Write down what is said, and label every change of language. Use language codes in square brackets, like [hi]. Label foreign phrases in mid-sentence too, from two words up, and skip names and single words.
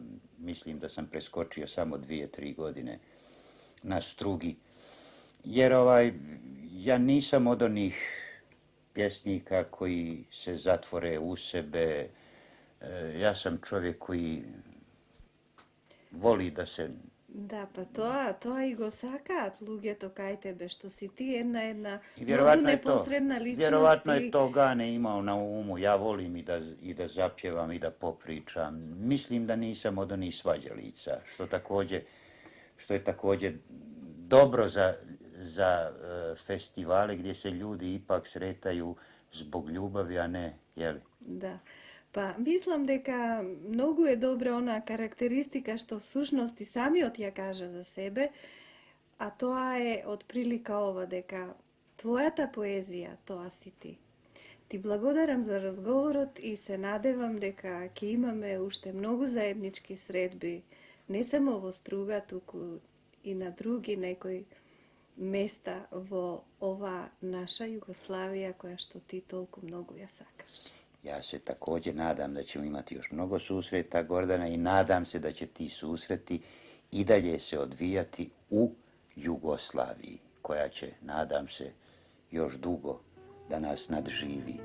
[bs] Mislim da sam preskočio samo 2-3 godine na Strugi. Jer ja nisam od onih pjesnika koji se zatvore u sebe. Ja sam čovjek koji voli da se... [mk] Da, pa тоа и го сакаат луѓето кај тебе, што си ти една многу непосредна личност. [bs] Vjerovatno je to Gane imao na umu. Ja volim i da zapjevam i da popričam. Mislim da nisam od onih svađalica, što je također dobro za festivale gdje se ljudi ipak sretaju zbog ljubavi, a ne, jeli? Da. Pa mislim [mk] дека многу е добра она карактеристика што всушност и самиот ја кажа за себе, а тоа е отприлика ова дека твојата поезија, тоа си ти. Ти благодарам за разговорот и се надевам дека ќе имаме уште многу заеднички средби, не само во Струга, туку и на други некои места во ова наша Југославија која што ти толку многу ја сакаш. [bs] Ja se također nadam da ćemo imati još mnogo susreta, Gordana, i nadam se da će ti susreti i dalje se odvijati u Jugoslaviji, koja će, nadam se, još dugo da nas nadživi.